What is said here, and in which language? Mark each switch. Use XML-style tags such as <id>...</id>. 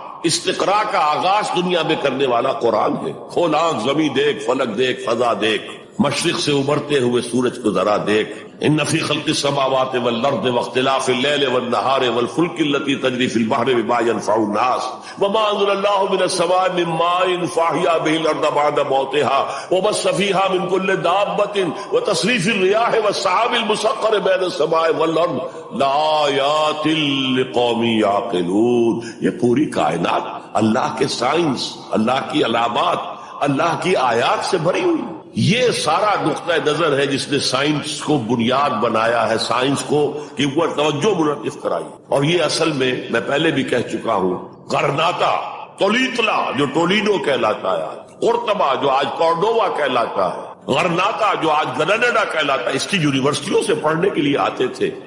<ur>استقرا کا آغاز دنیا میں کرنے والا قرآن ہے. کھول آنکھ، زمین دیکھ، فلک دیکھ، فضا دیکھ، مشرق سے ابھرتے ہوئے سورج کو ذرا دیکھ.</ur> <ar>ان فی خلق السماوات والارض واختلاف اللیل والنہار والفلک التي تجری فی البحر بما ينفع الناس وما انزل الله من السماء من ماء فاحیا به الارض بعد موتها وبث فيها من كل دابة وتصريف الرياح والسحاب المسخر بين السماء والارض لآیات لقوم یعقلون.</ar> <ur>یہ پوری کائنات اللہ کے سائنس، اللہ کی علامات، اللہ کی آیات سے بھری ہوئی. یہ سارا نقطہ نظر ہے جس نے سائنس کو بنیاد بنایا ہے، سائنس کو کی اوپر توجہ منعطف کرائی. اور یہ اصل میں پہلے بھی کہہ چکا ہوں، غرناطہ، تولیتلا جو ٹولینو کہلاتا ہے، قرطبہ جو آج کورڈووا کہلاتا ہے، غرناطہ جو آج گرناڈا کہلاتا ہے، اس کی یونیورسٹیوں سے پڑھنے کے لیے آتے تھے.</ur>